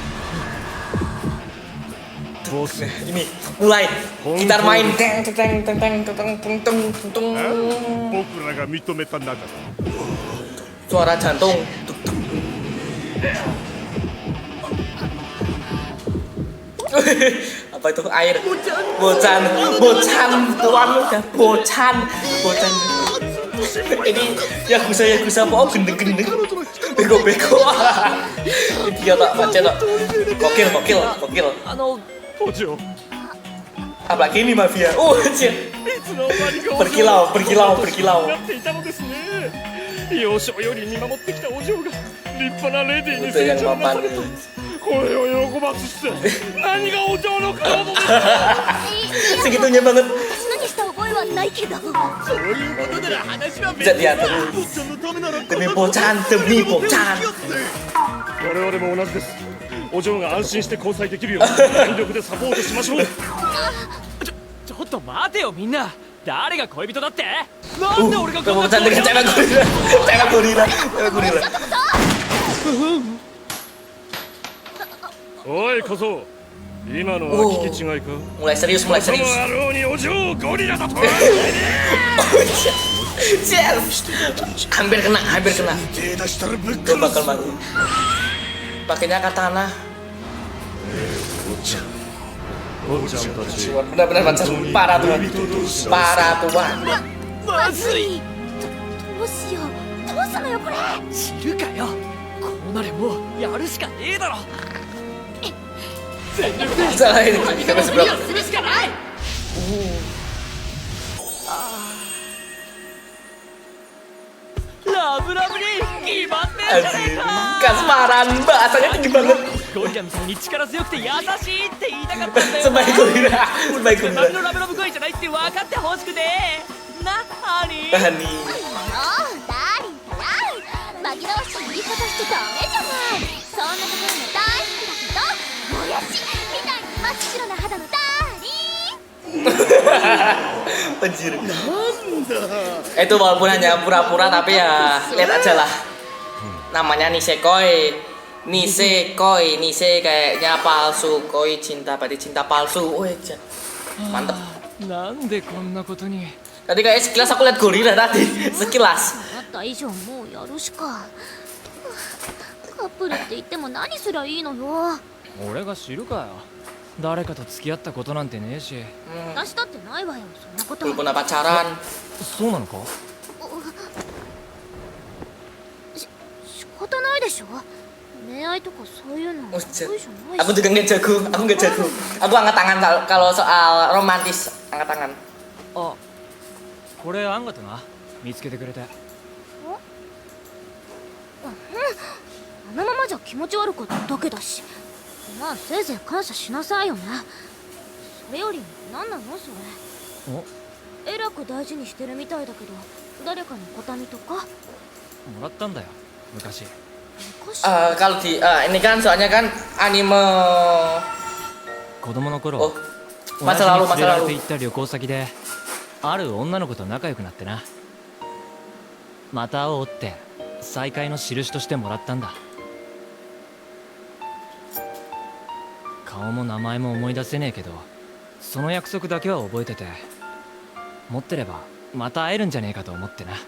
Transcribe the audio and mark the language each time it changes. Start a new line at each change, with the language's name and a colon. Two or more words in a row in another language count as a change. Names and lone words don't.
Japanese: ボス
Indonesian: Ini mulai gitar main teng teng teng teng teng teng teng teng.
Japanese: 僕らが認めた中だ
Indonesian: Suara jantung. Tuk, tuk. Apa itu air? Bocan tuan udah bocan. Ini Yakuza po gendeng-gendeng. Bego-bego. Dia tak baca tak. Gokil.
Japanese: お嬢
Indonesian: Apalagi ini mafia. Oh, anjir.
Japanese: いつの間にか
Indonesian: Berkilau.
Japanese: なっていたのですね幼少より見守ってきたお嬢が立派なレディーに
Indonesian: Itu
Japanese: 成
Indonesian: yang
Japanese: 長なさ
Indonesian: mapan.
Japanese: れたこれを喜ばずして何がお嬢の体です
Indonesian: Segitunya banget.
Japanese: 私何した覚えはないけど
Indonesian: Bisa diatur. Demi bocan.
Japanese: 我々も同じですお嬢が安心して交際できるよう全力でサポートしましょうちょっと待てよみんな。誰が恋人だって？なんで俺がこんな
Indonesian: Bocan dengan cewek gorila.
Japanese: おい小僧今のは聞き違いか
Indonesian: Mulai serius.
Japanese: その野郎にお嬢をゴリラだとは
Indonesian: Hampir kena.
Japanese: 手出したらぶっ
Indonesian: Dia
Japanese: 殺す
Indonesian: bakal mati. Pakainya katana.
Japanese: おっちゃんたち
Indonesian: Benar-benar pacar para tuan.
Japanese: まずいどうしようどうすんのよこれ知るかよ。こうなれもうやるしかねえだろ。
Indonesian: Salah ini kita seberapa?
Japanese: するしかない。ラブラブに決まってんじゃね
Indonesian: Anjir,
Japanese: えか。
Indonesian: kasmaran bahasanya tinggi banget.
Japanese: ゴリラみたいに力強くて優しいって言いたかったんだよ。
Indonesian: Sebaik gorila, sebaik
Japanese: それ
Indonesian: gorila.
Japanese: のラブラブ声じゃないって分かってほしくて。な、ハニー。
Indonesian: Hani.
Japanese: もうダーリンから紛らわしい言い方しちゃダメじゃない。そんなところも大好きだけど、もやしみたいに真っ白な肌のダーリン。
Indonesian: Anjir. Itu walaupun hanya pura-pura tapi ya lihat aja lah. Namanya Nisekoi. Nisekoi, Nise kayaknya palsu, koi cinta berarti cinta palsu. Wih, mantep.
Japanese: なんでこんなことに。
Indonesian: Tadi kayak sekilas aku lihat gorila tadi, sekilas.
Japanese: あった以上もうやるしか。カップルって言っても何すりゃいいのよ。俺が知るかよ。誰かと付き合ったことなんてねえし。私だってないわよ、そんなこと。
Indonesian: Belum pernah pacaran.
Japanese: そうなのか。仕方ないでしょ。恋愛とかそういうの。
Indonesian: Buset.
Japanese: そうじゃないし。
Indonesian: Aku juga nggak jago, aku nggak jago. Aku angkat tangan kalau soal romantis, angkat tangan.
Japanese: あ、これあんがとな。見つけてくれて。あのままじゃ気持ち悪かっただけだし。まあせいぜい感謝しなさいよね。それより何なのそれ。お、えらく大事にしてるみたいだけど、誰かの形見とか。もらったんだよ。昔。昔。
Indonesian: Kalau di ini kan soalnya kan anime
Japanese: 子供の oh 頃。
Indonesian: masa
Japanese: 親
Indonesian: lalu
Japanese: 父に連れら
Indonesian: masa
Japanese: れて
Indonesian: lalu.
Japanese: 行った旅行先で、ある女の子と仲良くなってな。また会おうって再会の印としてもらったんだ。顔も名前も思い出せねえけど、その約束だけは覚えてて、持ってればまた会えるんじゃねえかと思ってな。